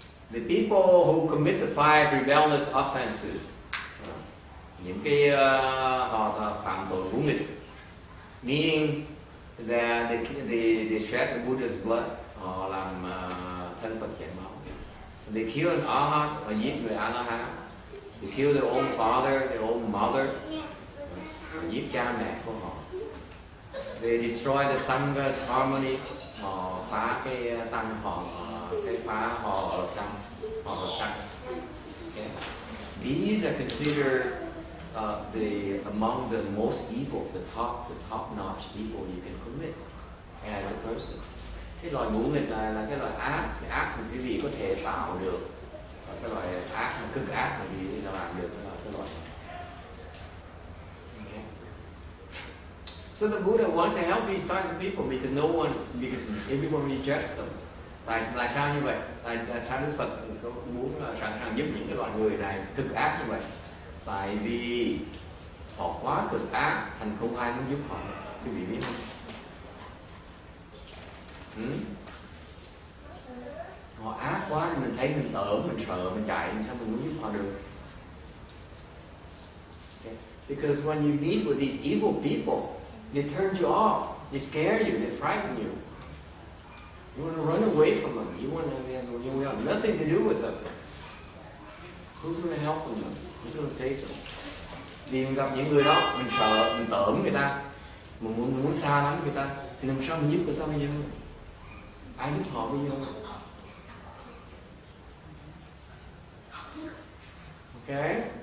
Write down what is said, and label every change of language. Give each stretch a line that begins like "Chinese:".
English: The people who commit the 5 rebellious offenses.
Vietnamese: Những cái họ phạm tội ngũ nghịch.
English: Meaning that they shed the Buddha's blood,
Vietnamese: họ làm thân Phật chảy máu.
English: They kill an Arhat,
Vietnamese: họ giết người A-la-hán.
English: They kill their own father, their own mother,
Vietnamese: họ giết cha mẹ của họ.
English: They destroy the Sangha's harmony,
Vietnamese: họ phá cái tăng họ, phá họ ở tăng.
English: Okay. These are considered among the most evil, the top-notch evil you can commit as a person.
Vietnamese: Cái loại ngũ nghịch là cái loại ác, cái ác mà quý vị có thể tạo được, và cái loại ác mà cực ác mà quý vị làm được là cái loại.
English: Okay. So the Buddha wants to help these types of people because everyone rejects them.
Vietnamese: Tại sao như vậy? Tại sao Đức Phật muốn sẵn sàng giúp những cái loại người này cực ác như vậy? Tại vì họ quá cực ác thành không ai muốn giúp họ. Quý vị biết không? Họ ác quá thì mình thấy mình tởm, mình sợ, mình chạy, sao mình muốn giúp họ được?
English: Okay. Because when you meet with these evil people, they turn you off, they scare you, they frighten you. You want to run away from them. You want nothing to do with them. Who's going to help them? Who's going to save them?
Vietnamese: Vì mình gặp những người đó, mình sợ, mình tởm người ta, mình muốn xa lắm người ta, thì làm sao mình giúp người ta bây giờ? Ai giúp họ bây giờ?
English: Okay?